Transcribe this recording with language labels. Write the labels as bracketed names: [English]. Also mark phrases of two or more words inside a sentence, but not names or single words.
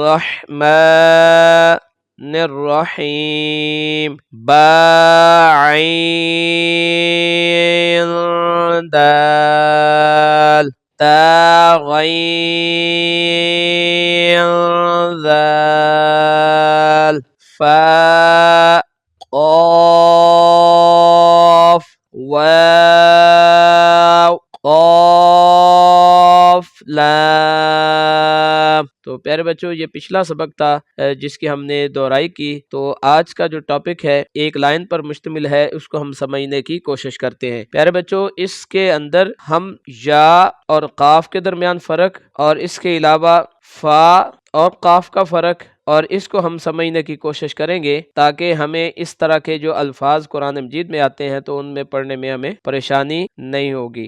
[Arabic] الرحمن الرحیم، [Urdu] با عین دال، تا غین ذال، فا قاف واو قاف لام۔ تو پیارے بچوں، یہ پچھلا سبق تھا جس کی ہم نے دہرائی کی۔ تو آج کا جو ٹاپک ہے ایک لائن پر مشتمل ہے، اس کو ہم سمجھنے کی کوشش کرتے ہیں۔ پیارے بچوں، اس کے اندر ہم یا اور قاف کے درمیان فرق، اور اس کے علاوہ فا اور قاف کا فرق، اور اس کو ہم سمجھنے کی کوشش کریں گے، تاکہ ہمیں اس طرح کے جو الفاظ قرآن مجید میں آتے ہیں تو ان میں پڑھنے میں ہمیں پریشانی نہیں ہوگی۔